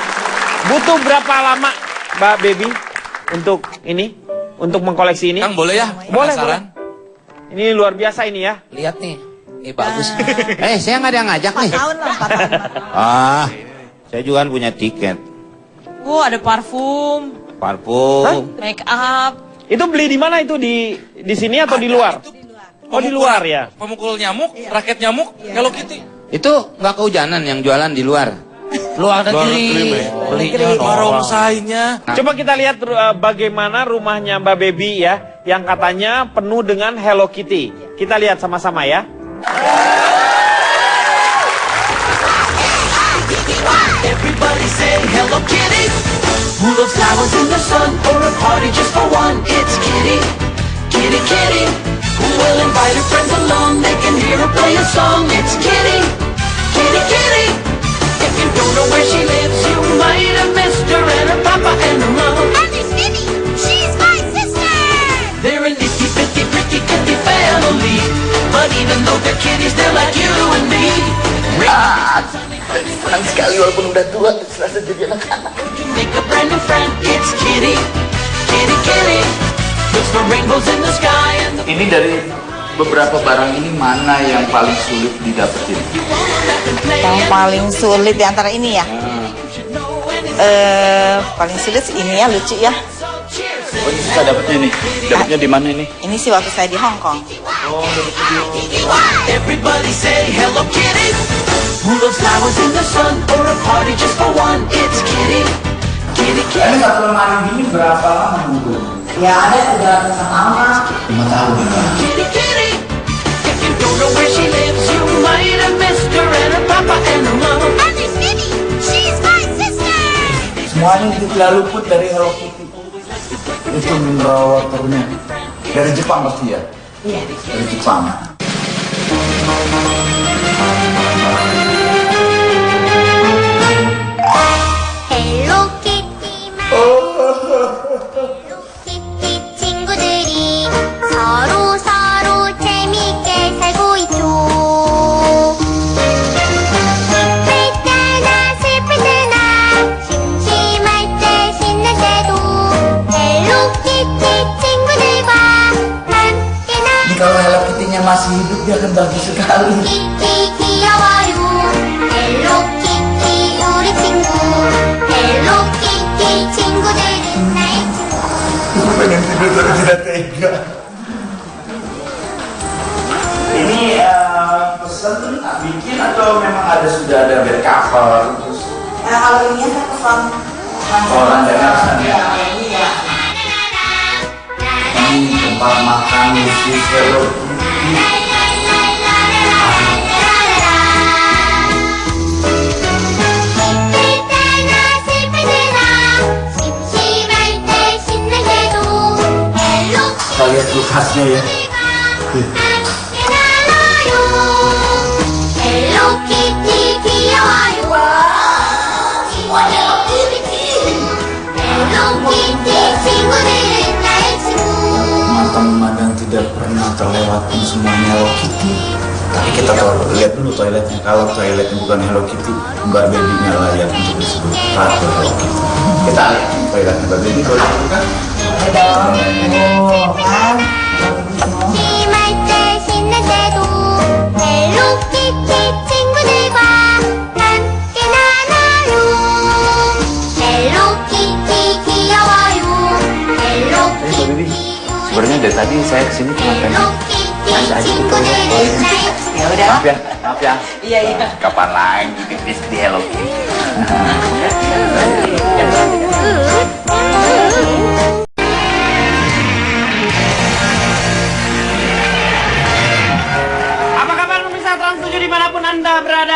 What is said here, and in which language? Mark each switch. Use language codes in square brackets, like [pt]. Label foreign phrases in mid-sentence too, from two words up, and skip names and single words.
[id] Butuh berapa lama, Mbak Baby, untuk ini, untuk mengkoleksi ini? Kang boleh ya? Boleh, Penasaran? Ini luar biasa ini ya. Lihat nih. Ini bagus. Saya nggak ada yang ngajak nih. 4 tahun lah, 4 tahun. Ah, saya juga kan punya tiket. Ada parfum, Parfum. make up. Itu beli di mana itu di sini atau di luar? Oh di luar ya. Pemukul nyamuk, raket nyamuk, Hello Kitty. Itu nggak kehujanan yang jualan di luar. Luar negeri. Belinya Barongsainya. Coba kita lihat bagaimana rumahnya Mbak Baby ya, yang katanya penuh dengan Hello Kitty. Kita lihat sama-sama ya. [en] Everybody say Hello Kitty. Who loves flowers in the sun or a party just for one? It's Kitty, Kitty, Kitty. Who will invite her friends along? They can hear her play a song. It's Kitty, Kitty, Kitty. If you don't know where she lives, you might have missed her and her papa and her mom. And there's Kitty, she's my sister. They're a nifty, pretty, pretty, kitty family. But even though they're kitties, they're like you and me. [id] Senang sekali walaupun udah tua, serasa jadi anak-anak. [en] To make a brand new friend, it's Kitty, Kitty, Kitty. Looks for rainbows in the sky and the [id] Ini dari beberapa barang ini mana yang paling sulit didapetin? Yang paling sulit di antara ini ya? Paling sulit sih ini ya, lucu ya. Oh, ini susah dapetnya nih. Dapetnya di mana ini? Ini sih waktu saya di Hong Kong. [en] Everybody say Hello Kitty. Who loves flowers in the sun or a party just for one? It's Kitty, Kitty, Kitty. [id] Ini satu lemari ini berapa lama nunggu? Ya ada 3 tahun. 5 tahun. [en] Kitty, Kitty. If you don't know where she lives, you might have missed her and her papa and her mom. And there's Kitty, she's my sister. [id] Semuanya tidak luput dari Hello Kitty. Itu [en] mineral waternya [id] dari Jepang pasti ya? Iya. Dari Jepang. [ko] Hello Kitty, Kitty 친구들이 서로 재밌게 살고 있죠. 슬플 때나 심심할 때 신날 때도 헬로 키티 친구들과 함께나 [id] Ini kalau Hello Kitty-nya masih hidup dia akan bagus sekali. [ko] 키티 귀여워요. 헬로 키티 우리 친구. 헬로 키티 친구들은 나의 친구. [id] Aku pengen tidur tapi tidak tega. Ini pesan bikin atau memang sudah ada [en] bed cover [id] terus? Kalau ini saya pesan. Orang dengar sana. Ini tempat makan khusus Hello Kitty. [ko] 슬플 때나 심심할 때 신날 때도 헬로 [id] Kalian khasnya ya. [ko] Hello Kitty 귀여워요. Hello Kitty 친구들은 나의 친구. [id] Mata memandang tidak pernah terlewatkan semuanya Hello Kitty. Tapi kita lihat dulu toiletnya. Kalau toiletnya bukan Hello Kitty, Mbak Baby-nya layak untuk disebut Ratu Hello Kitty. Kita lihat toiletnya Mbak Baby kalau gitu kan. [ko] 심할 때 신날 때도 헬로 키티 친구들과 함께 나눠요. 헬로 키티 귀여워요. 헬로 키티 [id] Sebenarnya dari tadi saya kesini cuma pengen [ko] 헬로 키티 친구들은 나의 친구. [id] maaf ya. Iya. Kapan lagi bisnis di Hello Kitty? Apa kabar pemirsa Trans 7 dimanapun Anda berada?